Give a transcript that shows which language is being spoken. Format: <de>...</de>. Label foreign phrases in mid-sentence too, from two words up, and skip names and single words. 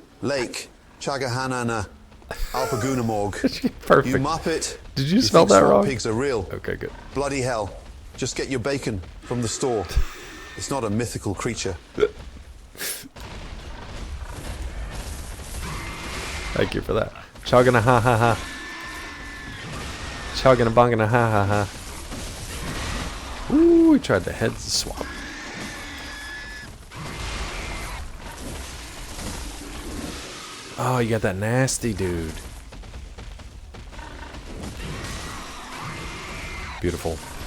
<en>Lake, Chagahanana, Alpagunamorg. Perfect. You muppet. Did you spell that wrong? Swamp pigs are real. Okay, good. Bloody hell. Just get your bacon from the store. It's not a mythical creature. Thank you for that. Chagana ha ha ha. Chugging a bonging a ha ha ha. Ooh, he tried the heads swap. Oh, you got that nasty dude. Beautiful.</en>